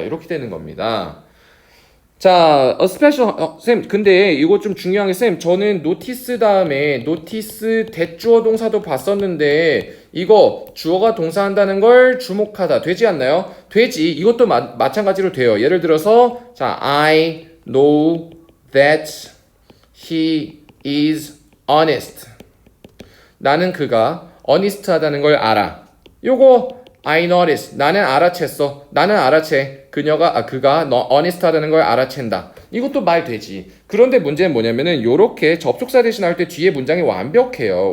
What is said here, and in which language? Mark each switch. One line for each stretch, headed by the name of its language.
Korean: 이렇게 되는 겁니다. 자, special 쌤, 근데 이거 좀 중요한 게 쌤, 저는 notice 다음에 notice 대주어 동사도 봤었는데 이거 주어가 동사한다는 걸 주목하다 되지 않나요? 되지. 이것도 마찬가지로 돼요. 예를 들어서 자,
English: I know that he is honest.
Korean: 나는 그가 honest하다는 걸 알아. 요거
English: I notice.
Korean: 나는 알아챘어. 나는 알아채. 그가 honest하다는 걸 알아챈다. 이것도 말 되지. 그런데 문제는 뭐냐면은 요렇게 접속사 대신 나올 때 뒤에 문장이 완벽해요.